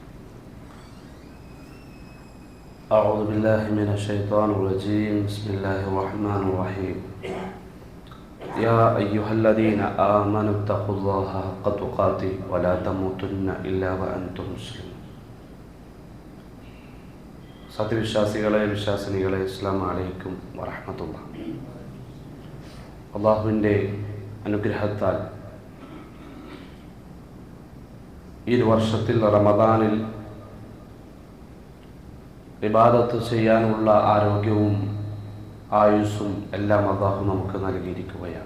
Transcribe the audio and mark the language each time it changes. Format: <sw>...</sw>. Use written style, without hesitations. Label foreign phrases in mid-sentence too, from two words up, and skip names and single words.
<ar>أعوذ بالله من الشيطان الرجيم. بسم الله الرحمن الرحيم. يا أيها الذين آمنوا اتقوا الله حق تقاته ولا تموتن إلا وأنتم مسلمون.</ar> <ml>സത്യവിശ്വാസികളെ വിശ്വാസിനികളെ</ml> <ar>السلام عليكم ورحمة الله.</ar> <ml>അല്ലാഹുവിൻ്റെ അനുഗ്രഹത്താൽ ഈ വർഷത്തിൽ റമദാനിൽ ഇബാദത്ത് ചെയ്യാനുള്ള ആരോഗ്യവും ആയുസ്സും എല്ലാം അല്ലാഹു നമുക്ക് നൽകിയിരിക്കുകയാണ്.</ml>